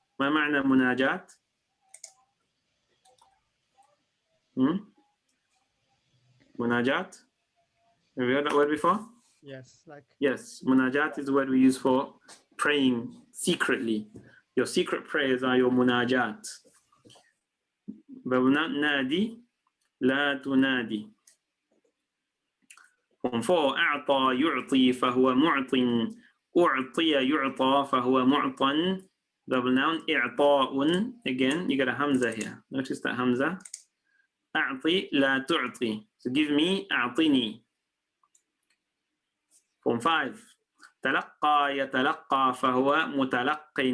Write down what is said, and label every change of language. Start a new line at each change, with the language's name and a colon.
Arabic: ما معنى مناجات؟ Munajat?
English: Have you heard that word before? Yes, like. Yes, munajat is the word we use for praying secretly. Your secret prayers are your munajat. But not nadi,
Arabic: la tunadi.
English: Form 4,
Arabic: أعطى يعطي فهو معط. أعطي يعطى فهو معطا.
English: Double noun, إعطاء. Again, you got a hamza here. Notice that hamza.
Arabic: أعطي لا تعطي.
English: So give me, أعطني. Form 5.
Arabic: تلقى يتلقى فهو متلق.